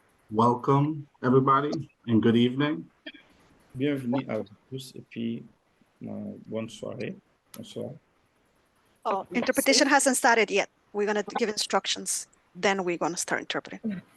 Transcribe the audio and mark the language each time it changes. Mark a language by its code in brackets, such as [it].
[en] Welcome, everybody, and good evening. [fr] Bienvenue à vous tous et puis bonne soirée. Bonsoir. [en] Oh, interpretation hasn't started yet. We're going to give instructions. Then we're going to start interpreting.